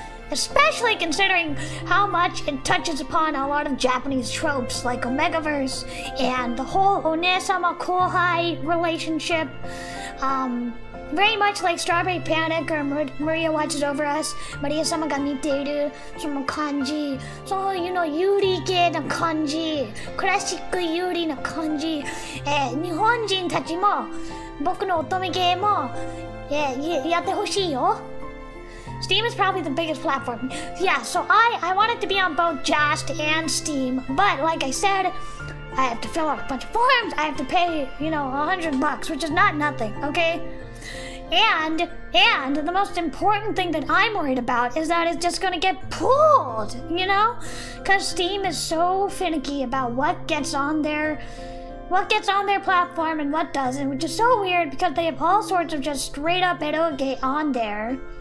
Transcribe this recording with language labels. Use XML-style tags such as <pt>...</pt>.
<en>Especially considering how much it touches upon a lot of Japanese tropes like Omegaverse and the whole One-sama Kohai relationship. Very much like Strawberry Panic or Maria Watches Over Us.</en> <ja>Maria-sama ga miteiru, その感じ。そういうの、ユリ系な感じ。クラシックユリな感じ。日本人たちも僕の乙女芸もやってほしいよ。</ja> <en>Steam is probably the biggest platform. Yeah, so I want it to be on both Just and Steam. But like I said, I have to fill out a bunch of forms. I have to pay, $100, which is not nothing, okay? And the most important thing that I'm worried about is that it's just gonna get pulled, Because Steam is so finicky about what gets on their platform and what doesn't, which is so weird because they have all sorts of just straight up eroge on there.</en>